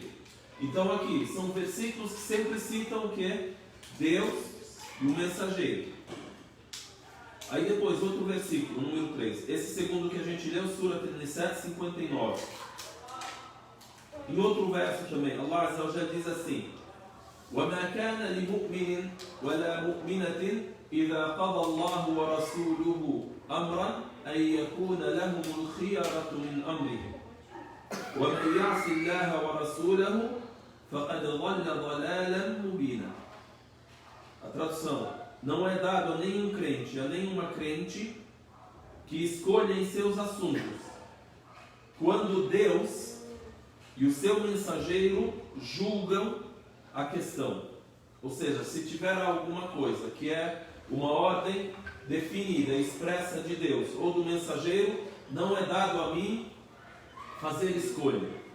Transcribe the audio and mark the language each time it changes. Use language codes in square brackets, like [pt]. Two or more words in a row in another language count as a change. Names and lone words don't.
[pt] Então aqui, são versículos que sempre citam o que? Deus e o mensageiro. Aí depois, outro versículo, número 3. Esse segundo que a gente leu, Surah An-Nisa 59. Em outro verso também, [ar] الله عز وجل [pt] diz assim: [ar] وَمَا كَانَ لِمُؤْمِنٍ وَلَا مُؤْمِنَةٍ إِذَا قَضَى اللَّهُ وَرَسُولُهُ أَمْرًا أَنْ يَكُونَ لَهُمُ الْخِيَرَةُ مِنْ أَمْرِهِمْ وَمَنْ يَعْصِ اللَّهَ وَرَسُولَهُ فَقَدْ ضَلَّ ضَلَالًا مُبِينًا. [pt] A tradução: não é dado a nenhum crente, a nenhuma crente, que escolha em seus assuntos, quando Deus e o seu mensageiro julgam a questão. Ou seja, se tiver alguma coisa que é uma ordem definida, expressa de Deus ou do mensageiro, não é dado a mim fazer escolha.